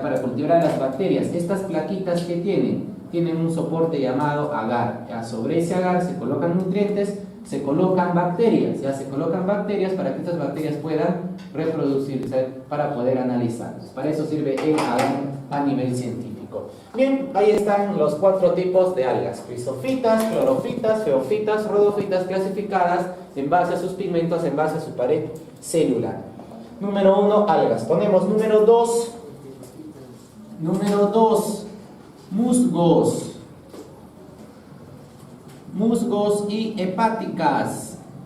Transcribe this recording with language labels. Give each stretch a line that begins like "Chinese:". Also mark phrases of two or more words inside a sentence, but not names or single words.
Spanish: Para cultivar las bacterias. Estas plaquitas que tienen un soporte llamado agar, ¿ya? Sobre ese agar se colocan nutrientes, se colocan bacterias, ¿ya? Se colocan bacterias para que estas bacterias puedan reproducirse para poder analizarlas. Para eso sirve el agar a nivel científico. Bien, ahí están los 4 tipos de algas: rizofitas, clorofitas, feofitas, rodofitas, clasificadas en base a sus pigmentos, en base a su pared celular. Número 1, algas. Ponemos número 2. Número 2, musgos. Musgos y hepáticas.